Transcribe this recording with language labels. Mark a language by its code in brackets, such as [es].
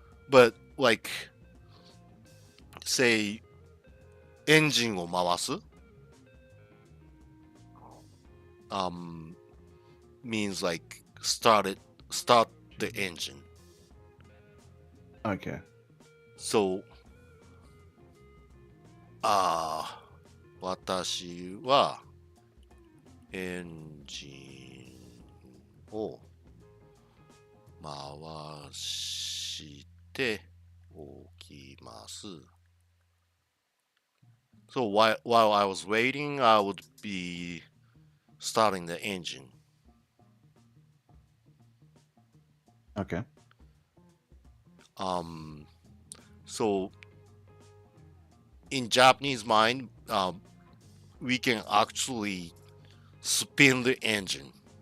[en] But like, say, [ja] エンジンを回す [en] means like start the engine. Okay. [ja] So 私はエンジンを回しておきます。 [en] So while I was waiting, I would be starting the engine. Okay. So in Japanese mind, we can actually spin the engine.